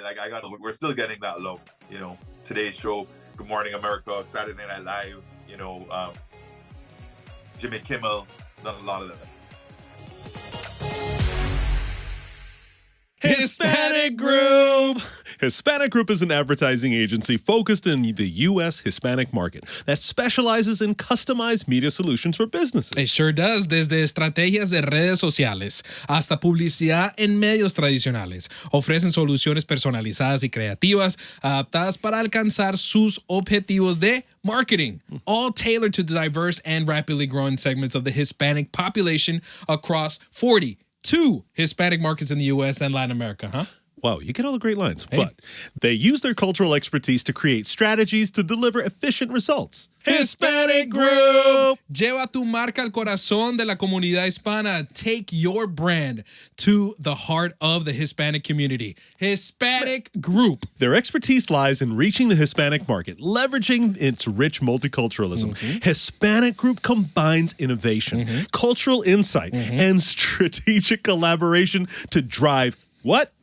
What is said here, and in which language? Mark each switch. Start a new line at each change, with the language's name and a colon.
English: Like, we're still getting that love. Today's show, Good Morning America, Saturday Night Live, Jimmy Kimmel, done a lot of that. Hispanic Group! Hispanic Group is an advertising agency focused in the U.S. Hispanic market that specializes in customized media solutions for businesses. It sure does,
Spanish: desde estrategias de redes sociales hasta publicidad en medios tradicionales. Ofrecen soluciones personalizadas y creativas adaptadas para alcanzar sus objetivos de marketing,
English: all tailored to diverse and rapidly growing segments of the Hispanic population across 42 Hispanic markets in the U.S. and Latin America, huh? Wow, you get all the great lines. Hey. But they use their cultural expertise to create strategies to deliver efficient results. Hispanic Group!
Spanish: Lleva tu marca al corazón de la comunidad hispana.
English: Take your brand to the heart of the Hispanic community. Hispanic Group. Their expertise lies in reaching the Hispanic market, leveraging its rich multiculturalism. Hispanic Group combines innovation, cultural insight, and strategic collaboration to drive what?